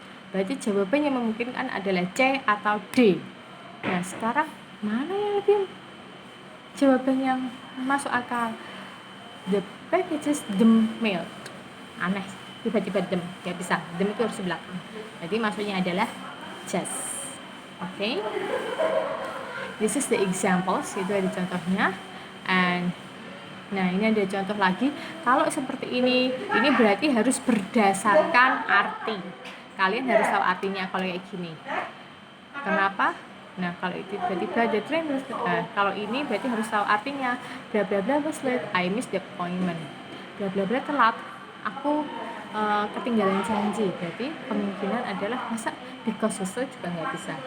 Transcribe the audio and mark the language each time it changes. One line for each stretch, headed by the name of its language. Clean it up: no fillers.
Indonesian: Berarti jawaban yang memungkinkan adalah C atau D. Nah, sekarang mana yang lebih jawaban yang masuk akal?
English: The packages them mailed.
Indonesian: Aneh, tiba-tiba them. Gak bisa, them itu harus di belakang. Jadi maksudnya adalah just.
English: Okay. This is the examples,
Indonesian: itu ada contohnya. And nah, ini ada contoh lagi. Kalau seperti ini berarti harus berdasarkan arti. Kalian harus tahu artinya kalau kayak gini. Kenapa? Nah, kalau itu berarti
English: the train was
Indonesian: kalau ini berarti harus tahu artinya.
English: Bla bla bla was late, I missed the appointment.
Indonesian: Bla bla bla telat, aku ketinggalan janji. Berarti kemungkinan adalah masa
English: because was late
Indonesian: juga nggak bisa.